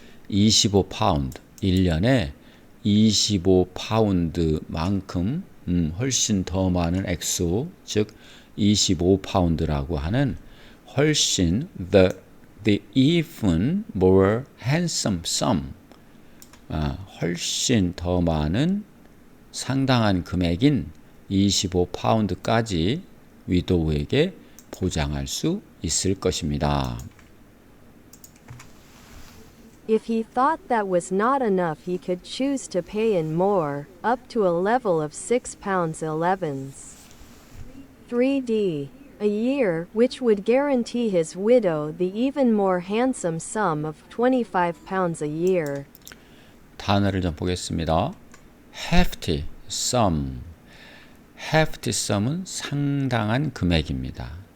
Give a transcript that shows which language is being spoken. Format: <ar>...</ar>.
<ko>25파운드, 1년에 25파운드만큼 훨씬 더 많은 액수, 즉 25파운드라고 하는 훨씬 the even more handsome sum, 훨씬 더 많은 상당한 금액인 25파운드까지 위도우에게 보장할 수 있을 것입니다.</ko> <en>If he thought that was not enough, he could choose to pay in more, up to a level of £6.11. 3D. A year, which would guarantee his widow the even more handsome sum of £25 a year.</en> <ko>단어를 좀 보겠습니다. hefty sum. hefty sum은 상당한 금액입니다.</ko>